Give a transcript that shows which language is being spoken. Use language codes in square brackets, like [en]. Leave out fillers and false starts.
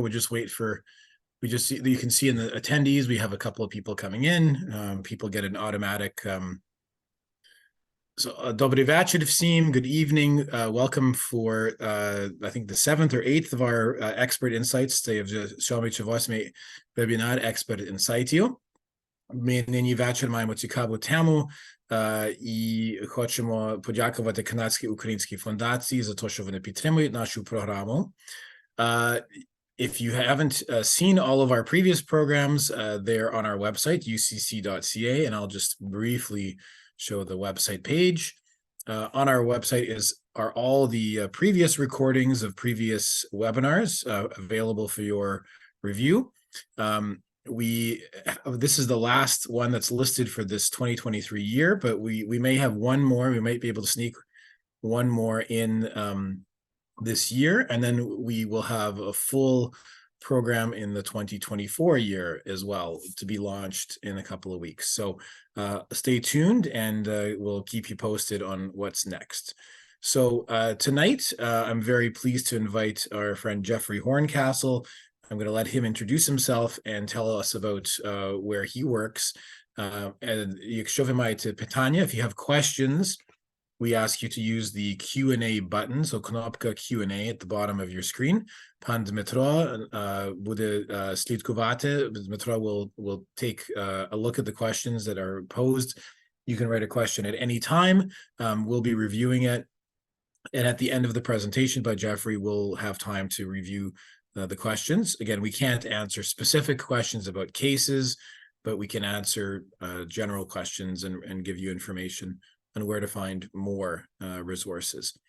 [en] We just wait for, you can see in the attendees, we have a couple of people coming in. People get an automatic. [uk] Dobry večer всім, [en] good evening. Welcome for, I think, the 7th or 8th of our Expert Insights. [uk] Це вже 7 чи 8 вебінар Expert Insightів. Ми нині вечір маємо цікаву тему і хочемо подякувати Канадській Українській фундації за те, що вони підтримують нашу програму. [en] If you haven't seen all of our previous programs, they're on our website, ucc.ca, and I'll just briefly show the website page. On our website are all the previous recordings of previous webinars available for your review. This is the last one that's listed for this 2023 year, but we may have one more. We might be able to sneak one more in this year, and then we will have a full program in the 2024 year as well to be launched in a couple of weeks. So stay tuned, and we'll keep you posted on what's next. So tonight, I'm very pleased to invite our friend Jeffrey Horncastle. I'm going to let him introduce himself and tell us about where he works. And [uk] якщо ви маєте питання, [en] if you have questions, we ask you to use the Q&A button, so [uk] кнопка Q&A [en] at the bottom of your screen. [uk] Пан Дмитро буде слідкувати. [en] Дмитро will take a look at the questions that are posed. You can write a question at any time. We'll be reviewing it. And at the end of the presentation by Jeffrey, we'll have time to review the questions. Again, we can't answer specific questions about cases, but we can answer general questions and give you information on where to find more resources.